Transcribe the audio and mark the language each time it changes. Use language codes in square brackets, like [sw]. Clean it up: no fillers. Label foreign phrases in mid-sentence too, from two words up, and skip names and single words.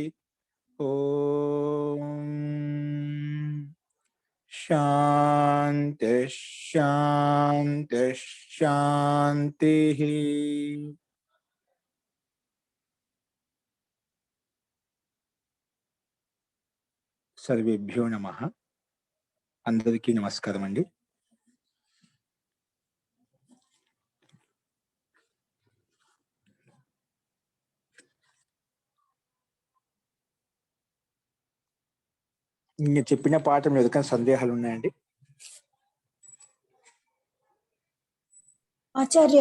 [sa] ओम शांति शांति शांति। सर्वेभ्यो नमः। [te] అందరికీ నమస్కారం అండీ। నేను చెప్పిన పాఠం ఏదైనా సందేహాలు ఉన్నాయండి? ఆచార్య